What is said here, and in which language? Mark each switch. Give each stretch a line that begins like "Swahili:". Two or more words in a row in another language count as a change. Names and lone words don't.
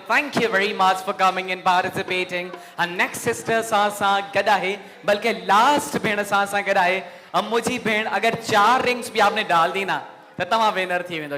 English: Thank you very much for coming in participating. Next sister
Sindhi: सां गॾु आहे, बल्कि लास्ट भेण सां गॾु आहे। मुझी भेण
Urdu: اگر 4 رنگز بھی آپ نے ڈال دی نا تو
Sindhi: तव्हां विनर थी वेंदो।